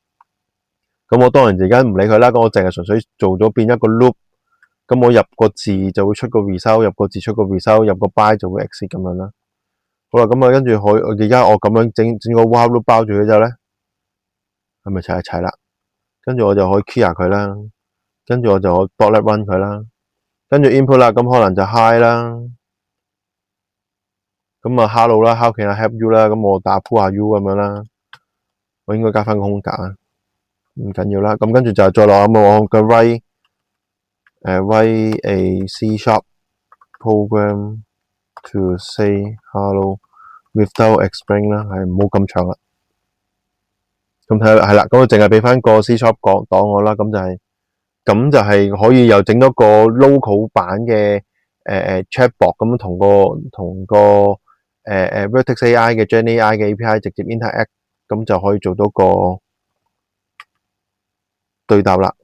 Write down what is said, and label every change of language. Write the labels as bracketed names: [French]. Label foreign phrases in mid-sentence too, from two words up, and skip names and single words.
[Cantonese] 咁我當然而家唔理佢啦，咁我淨係純粹做咗變一個 loop， 咁我入個字就會出個 result， 入個字出個 result， 入個 by 就會 exit 咁樣啦。好啦，咁啊跟住而家我咁樣整個 [English] while loop [Cantonese] 包住佢之後咧，係咪齊一齊啦？跟住我就可以 clear 佢啦。跟住我就 [English] dot let run [Cantonese] 佢啦，跟住 input 啦，咁可能就 hi 啦，咁啊 hello 啦 ， [English] how can I help you [Cantonese] 啦，咁我打 pull 下 u 咁樣啦，我應該加翻個空格啊，唔緊要啦，咁跟住就再落咁我嘅 [English] write a C# program to say hello without explain [Cantonese] 啦，係唔好咁長啦，咁睇係啦，咁我淨係俾翻個 C# 檔我啦，咁就係可以又整多個 local 版嘅chatbot 咁同個 [English] Vertex AI [Cantonese] 嘅 GenAI 嘅 API 直接 interact， 咁就可以做到個對答啦。